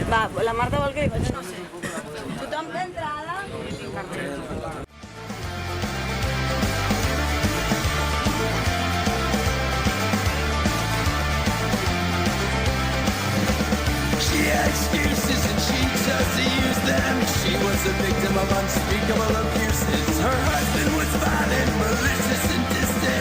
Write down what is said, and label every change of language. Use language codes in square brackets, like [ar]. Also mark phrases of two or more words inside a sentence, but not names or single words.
[ca] la Marta vol que li faci, no sé. Tothom té entrada? [en] She had excuses and she chose to use them. She was a victim of unspeakable abuses. Her husband was violent, malicious and distant.